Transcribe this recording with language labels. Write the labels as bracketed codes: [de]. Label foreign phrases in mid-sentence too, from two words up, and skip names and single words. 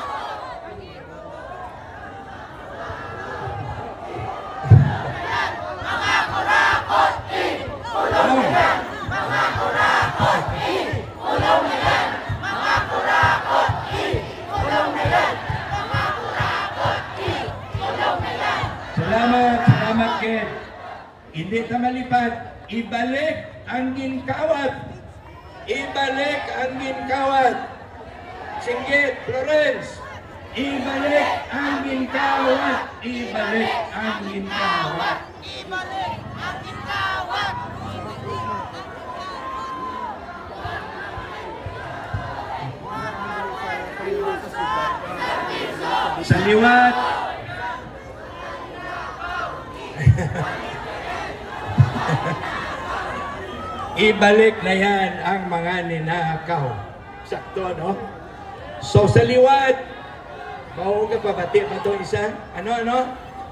[tl] Mga kurakot, ikulong yan. Mga kurakot, ikulong yan. Mga kurakot, ikulong yan. Mga kurakot, ikulong yan. [hil] Salamat, Ken. Hindi ta malipat. Ibalik ang ginkawat. Ibalik ang ginkawat. Singgit, Florence. Ibalik ang ginkawat. Ibalik ang ginkawat. Ibalik ang ginawat. Sa liwat. [tl] Ibalik na yan ang mga ninakaw. [hil] Sakto, no? So, sa liwat, mahuga pa bati pa ito isa.